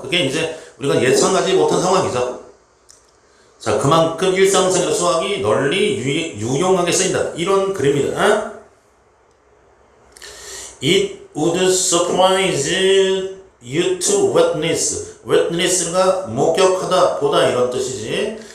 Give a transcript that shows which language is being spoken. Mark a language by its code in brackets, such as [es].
[ko] 그게 이제 우리가 예상하지 못한 상황이죠. 자, 그만큼 일상생활 수학이 널리 유용하게 쓰인다. 이런 글입니다. [en] It would surprise you to witness. [ko] witness가 목격하다, 보다 이런 뜻이지.